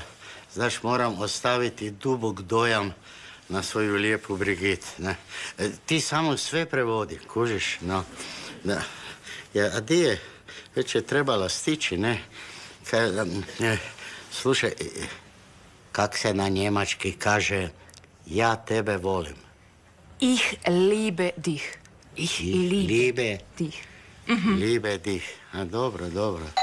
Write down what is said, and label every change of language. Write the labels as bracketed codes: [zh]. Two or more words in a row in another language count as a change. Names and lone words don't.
[hr] Znaš, moram ostaviti dubok dojam na svoju lijepu Brigit, ne? Ti samo sve prevodi, kužiš, no. Da. Ja, a di je? Već je trebala stići, ne? Slušaj, kak se na njemački kaže ja tebe volim? [de] Ich liebe dich. Ich liebe dich. Liebe dich. [hr] A, dobro, dobro.